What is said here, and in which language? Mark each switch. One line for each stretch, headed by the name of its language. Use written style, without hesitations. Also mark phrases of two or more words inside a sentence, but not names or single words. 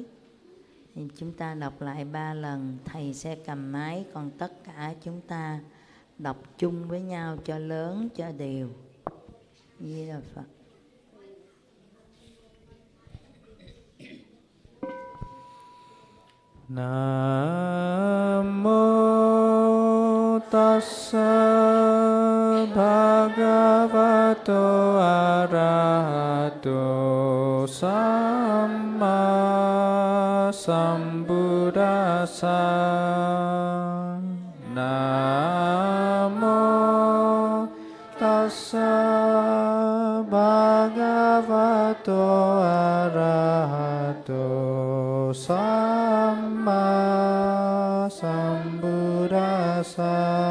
Vietnamese: Thì chúng ta đọc lại 3 lần, thầy sẽ cầm máy, còn tất cả chúng ta đọc chung với nhau cho lớn cho đều. Di Đà Phật. Nam Mô
Pali: Tassa Bhagavato Arahato Samma Sambuddhassa.
Vietnamese: Nam Mô
Pali: Tassa Bhagavato Arahato Samma Sambuddhassa.